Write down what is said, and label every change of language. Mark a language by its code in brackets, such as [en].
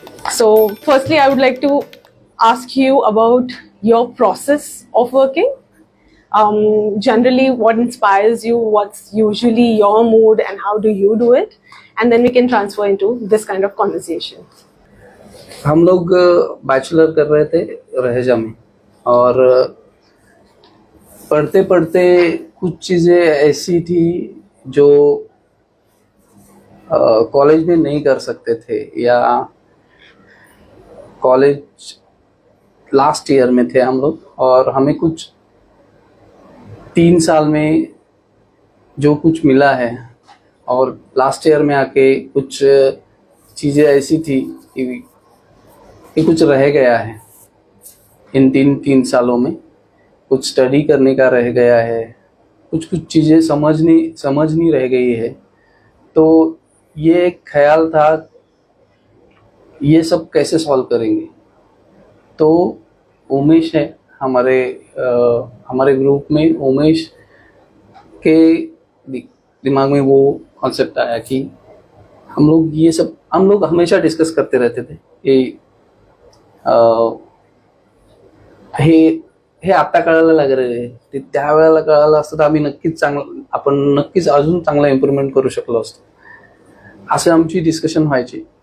[en] So firstly, I would like to ask you about your process of working. Generally, what inspires you, what's usually your mood, and how do you do it? And then we can transfer into this kind of conversation. [hi] हम लोग bachelor कर रहे थे रहेजा में, और पढ़ते पढ़ते कुछ चीज़ें ऐसी थी जो कॉलेज में नहीं कर सकते थे, या कॉलेज लास्ट ईयर में थे हम लोग, और हमें कुछ 3 साल में जो कुछ मिला है, और लास्ट ईयर में आके कुछ चीज़ें ऐसी थी कि कुछ रह गया है। इन तीन सालों में कुछ स्टडी करने का रह गया है, कुछ चीज़ें समझ नहीं रह गई है। तो ये एक ख्याल था, ये सब कैसे सॉल्व करेंगे। तो उमेश है हमारे ग्रुप में, उमेश के दिमाग में वो कॉन्सेप्ट आया कि हम लोग हमेशा डिस्कस करते रहते थे कि [mr] हे आता कळायला लागले, ते त्यावेळेला कळालं असतं तर आपण नक्कीच अजून चांगला इम्प्रूव्हमेंट करू शकलो असतो, असं आमची डिस्कशन व्हायची।